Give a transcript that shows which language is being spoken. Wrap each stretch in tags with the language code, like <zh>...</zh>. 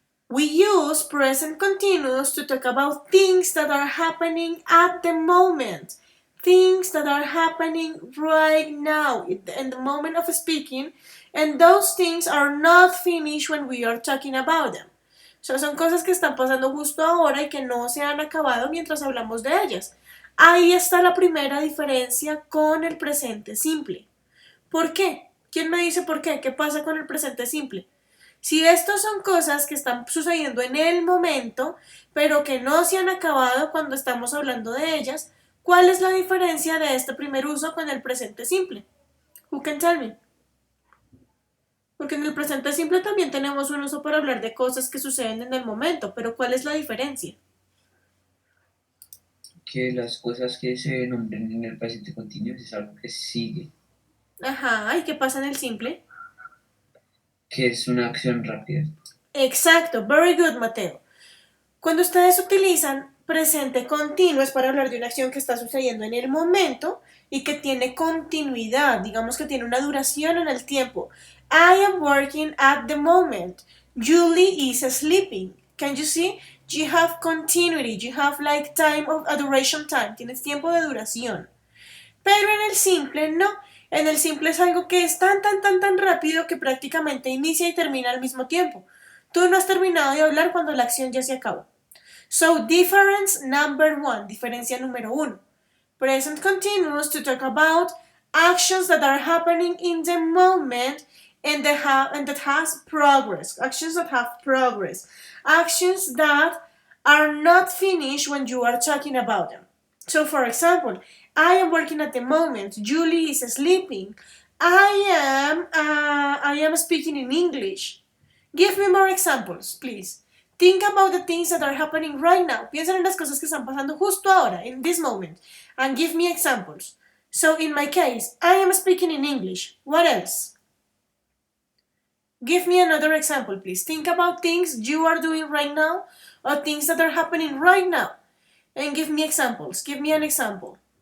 <en>We use present continuous to talk about things that are happening at the moment. Things that are happening right now in the moment of speaking, and those things are not finished when we are talking about them.</en> <es>So, son cosas que están pasando justo ahora y que no se han acabado mientras hablamos de ellas. Ahí está la primera diferencia con el presente simple. ¿Por qué? ¿Quién me dice por qué? ¿Qué pasa con el presente simple? Si estas son cosas que están sucediendo en el momento, pero que no se han acabado cuando estamos hablando de ellas, ¿cuál es la diferencia de este primer uso con el presente simple?</es> <en>Who can tell me?</en> <es>Porque en el presente simple también tenemos un uso para hablar de cosas que suceden en el momento, pero ¿cuál es la diferencia? Que las cosas que se nombren en el presente continuo es algo que sigue, Ajá, ¿y qué pasa en el simple? que es una acción rápida. Exacto,</es> <en>very good, Mateo.</en> <es>Cuando ustedes utilizan presente continuo es para hablar de una acción que está sucediendo en el momento y que tiene continuidad, digamos que tiene una duración en el tiempo.</es> <en>I am working at the moment. Julie is sleeping. Can you see? You have continuity, you have like time of a duration time,</en> <es>tienes tiempo de duración. Pero en el simple no. En el simple es algo que es tan rápido que prácticamente inicia y termina al mismo tiempo. Tú no has terminado de hablar cuando la acción ya se acabó.</es> <en>So, difference number 1,</en> <es>diferencia número 1.</es> <en>Present continuous to talk about actions that are happening in the moment and that has progress. Actions that have progress. Actions that are not finished when you are talking about them. So, for example, I am working at the moment. Julie is sleeping. I am speaking in English. Give me more examples, please. Think about the things that are happening right now.</en> <es>Piensa en las cosas que están pasando justo ahora,</es> <en>in this moment, and give me examples. So, in my case, I am speaking in English. What else? Give me another example, please. Think about things you are doing right now or things that are happening right now. And give me examples. Give me an example.</en>